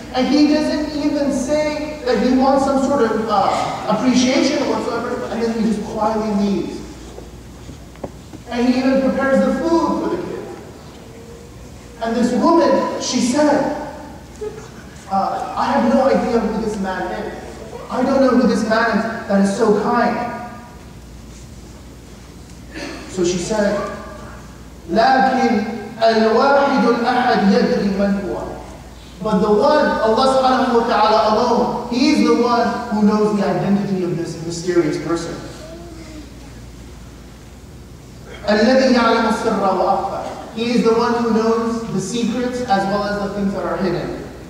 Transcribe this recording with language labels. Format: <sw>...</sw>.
<en>And he doesn't even say that he wants some sort of appreciation or whatsoever, and then he just quietly leaves. And he even prepares the food for the kids. And this woman, she said, I have no idea who this man is. I don't know who this man is that is so kind. So she said,</en> <ar>لكن الواحد الأحد يدري من هو.</ar> <en>But the one, Allah subhanahu wa ta'ala alone, He is the one who knows the identity of this mysterious person.</en> <ar>الَّذِي يَعْلَمُ السِّرَّ وَأَخْفَى.</ar> <en>He is the one who knows the secrets as well as the things that are hidden.</en>